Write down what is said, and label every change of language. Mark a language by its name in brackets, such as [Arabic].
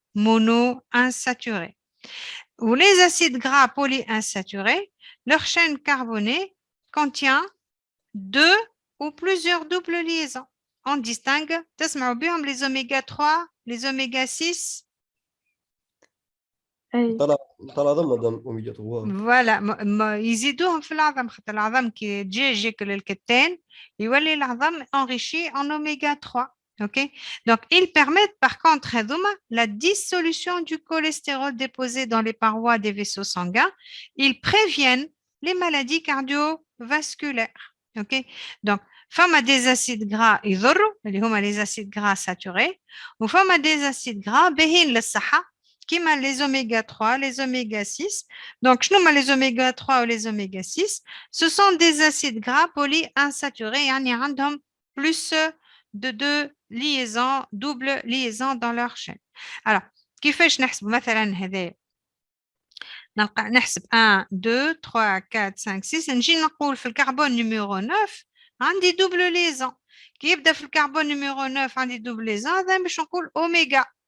[French] monoinsaturés. Ou les acides gras polyinsaturés, leur chaîne carbonée contient 2 ou plusieurs doubles liaisons. On distingue les oméga 3, les oméga 6. [Arabic] أي طلع مدام اوميجا 3. Voilà, يزيدوهم في العظم خاطر العظم كي تجي ياكل الكتان يولي العظم [French] enrichi en oméga 3. OK? Donc, ils permettent par contre la dissolution du cholestérol déposé dans les parois des vaisseaux sanguins. Ils préviennent les maladies cardiovasculaires. OK? Donc, [Arabic] فما [French] des acides gras [Arabic] يضروا اللي هما [French] les acides gras saturés [Arabic] وفما [French] des acides gras [Arabic] باهين للصحة كيما [French] les oméga 3, les oméga 6. Donc, les oméga 3 ou les oméga 6, ce sont des acides gras polyinsaturés. [Arabic] يعني عندهم [French] plus de 2 liaisons, double liaisons dans leur chaîne. [Arabic] Alors, كيفاش نحسب مثلا هذا؟ نحسب 1, 2, 3, 4, 5, 6. نجي نقول في الكربون نيميرو 9 عندي [French] double liaison. [Arabic] كي يبدا في الكربون نيميرو 9 عندي [French] double liaison [Arabic] هذا باش نقول اوميغا.